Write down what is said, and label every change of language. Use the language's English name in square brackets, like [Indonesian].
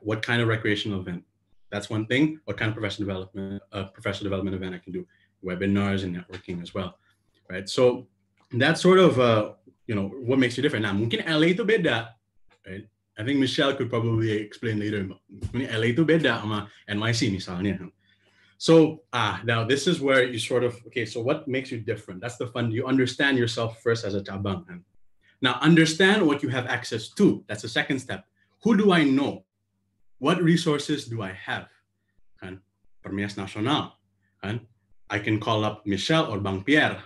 [English] What kind of recreational event? That's one thing. What kind of professional development event I can do? Webinars and networking as well, right? So that's sort of what makes you different. [Indonesian] Nah, mungkin LA itu beda, [English] right? I think Michelle could probably explain later. [Indonesian] Mungkin LA itu beda sama NYC misalnya. [English] So now this is where you sort of, okay, so what makes you different? That's the fun. You understand yourself first as a cabang. Now understand what you have access to. That's the second step. Who do I know? What resources do I have? Kan, Permias Nasional. Kan, I can call up Michelle or Bang Pierre.